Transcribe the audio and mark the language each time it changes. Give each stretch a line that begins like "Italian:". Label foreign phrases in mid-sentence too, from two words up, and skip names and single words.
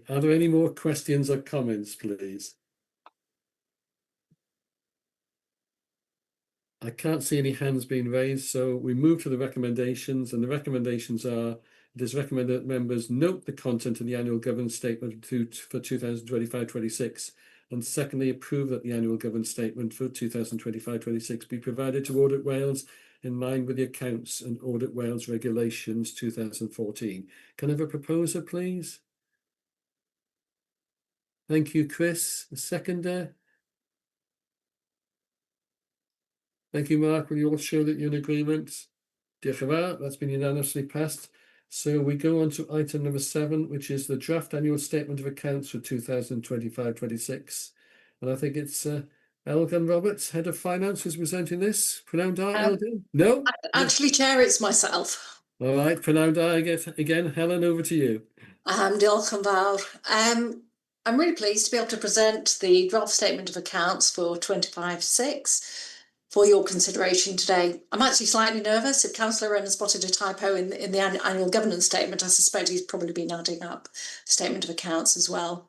English: Are there any more questions or comments, please? I can't see any hands being raised, so we move to the recommendations, and the recommendations are: it is recommended that members note the content of the annual governance statement for 2025-26, and secondly, approve that the annual governance statement for 2025-26 be provided to Audit Wales in line with the Accounts and Audit Wales Regulations 2014. Can I have a proposer, please? Thank you, Chris. A seconder? Thank you, Mark. Will you all show that you're in agreement?
Welsh: Diolch yn fawr.
English: That's been unanimously passed. So we go on to item number 7, which is the draft annual statement of accounts for 2025-26. And I think it's Elgin Roberts, Head of Finance, who's presenting this.
Welsh: Prynawn da,
English: Elgin? No? Actually, Chair, it's myself. All right,
Welsh: prynawn da
English: again. Helen, over to you.
Welsh: Diolch yn fawr.
English: I'm really pleased to be able to present the draft statement of accounts for 25-6 for your consideration today. I'm actually slightly nervous. If Councillor Wren has spotted a typo in the annual governance statement, I suspect he's probably been adding up the statement of accounts as well.